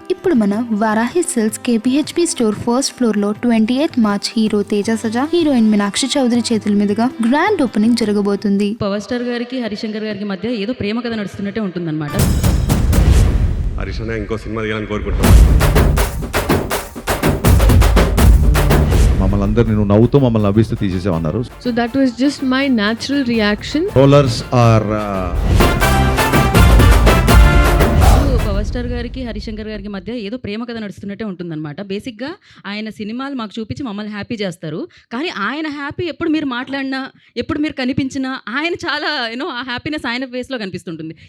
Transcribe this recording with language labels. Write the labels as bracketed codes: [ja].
[te] ఇప్పుడు మన Varahi silks KPHP store first floor లో 28 March hero Teja సజా, heroine Meenakshi Chowdary చేతుల మీదుగా గ్రాండ్ ఓపెనింగ్ జరగబోతుంది. పవర్ స్టార్ గారికి హరిశంకర్ గారికి మధ్య ఏదో ప్రేమ కథ నడుస్తున్నట్టే ఉంటుందన్నమాట. హరీష్ అన్న ఇంకో సినిమా తీయాలని కోరుకుంటున్నాను. మమ్మల్ని అందరు నేను నవ్వుతూ మమ్మల్ని నవ్విస్తూ తీసేసామన్నారు. [en] So that was just my natural reaction. Rollers or [te] power star గారికి హరిశంకర్ గారికి మధ్య ఏదో ప్రేమ కథ నడుస్తున్నట్టే ఉంటుందన్నమాట. బేసిక్గా ఆయన సినిమాలు మాకు చూపించి మమ్మల్ని హ్యాపీ చేస్తారు. కానీ ఆయన హ్యాపీ ఎప్పుడు మీరు మాట్లాడినా, ఎప్పుడు మీరు కనిపించినా ఆయన చాలా ఆ హ్యాపీనెస్ ఆయన ఫేస్లో కనిపిస్తుంటుంది.